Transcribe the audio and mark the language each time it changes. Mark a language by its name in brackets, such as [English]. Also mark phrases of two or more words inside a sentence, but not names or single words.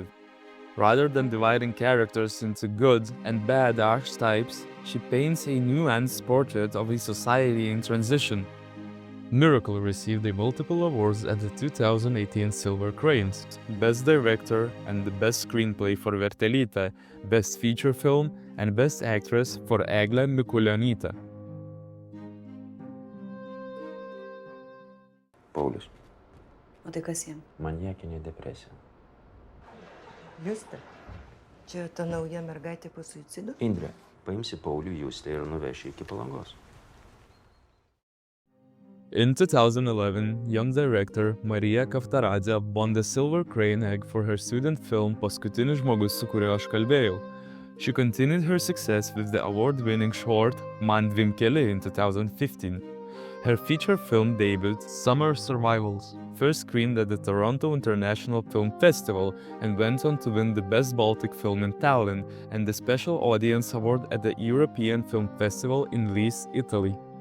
[English] Rather than dividing characters into good and bad archetypes, she paints a nuanced portrait of a society in transition. Miracle received multiple awards at the 2018 Silver Cranes, Best Director and the Best Screenplay for Vertelytė, Best Feature Film, and Best Actress for Eglė Mikulionytė. [Lithuanian] Paulius, O tai kas jam? maniakinė depresija. Justė. Čia ta nauja mergaitė po suicido? Indrė, paimsi Paulių Justę ir nuveši iki Palangos. [English] In 2011, young director Marija Kavtaradzė won the Silver Crane Egg for her student film Paskutinis žmogus, [Lithuanian] su kuriuo aš kalbėjau. [English] She continued her success with the award-winning short Man dvim keliai in 2015. Her feature film debut, Summer Survivals, first screened at the Toronto International Film Festival and went on to win the Best Baltic Film in Tallinn and the Special Audience Award at the European Film Festival in Lecce, Italy.